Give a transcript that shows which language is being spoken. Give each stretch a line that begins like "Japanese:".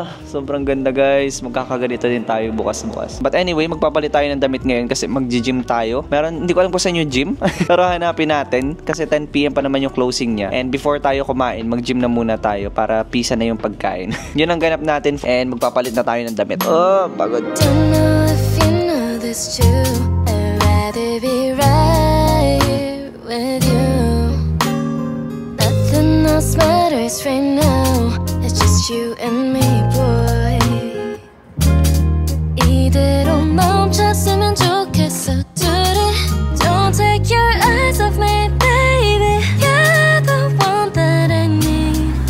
Filipino: Sobrang ganda guys. Magkakaganito din tayo bukas. But anyway, magpapalit tayo ng damit ngayon kasi mag-gym tayo. Meron, hindi ko alam kung saan yung gym. Pero hanapin natin kasi 10 PM pa naman yung closing niya. And before tayo kumain, mag-gym na muna tayo para pisa na yung pagkain. Yun ang ganap natin and magpapalit na tayo ng damit. Oh, pagod.
English: Don't know if you know this too. I'd rather be right here with you. Nothing else matters right now. It's just you and me, boy.
Korean: 이대로 멈췄으면 좋겠어.
English: Don't take your eyes off me, baby. You're the one that I need.